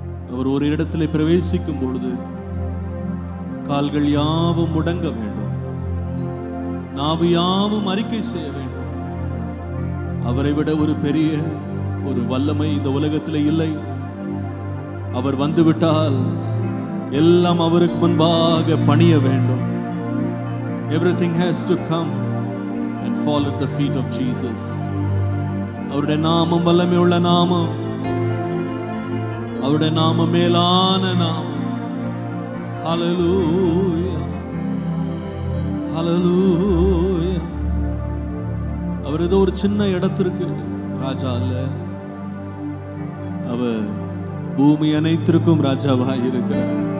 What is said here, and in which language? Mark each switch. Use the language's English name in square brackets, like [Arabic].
[Tamil] அவர் ஒரு இடத்திலே பிரவேசிக்கும் பொழுது கால்கள் யாவும் முடங்க வேண்டும், நாவு யாவும் அறிக்கை செய்ய வேண்டும். அவரை விட ஒரு பெரிய ஒரு வல்லமை இந்த உலகத்தில் இல்லை. அவர் வந்துவிட்டால் எல்லாம் அவருக்கு முன்பாக பணிய வேண்டும். [English] Everything has to come and fall at the feet of Jesus. [Tamil] அவருடைய நாமம் வல்லமை உள்ள நாமம், அவருடைய நாமம் மேலான நாமம். Hallelujah, hallelujah. அவர் ஏதோ ஒரு சின்ன இடத்திற்கு ராஜா அல்ல, அவர் பூமி அனைத்திற்கும் ராஜாவாக இருக்கிறார்.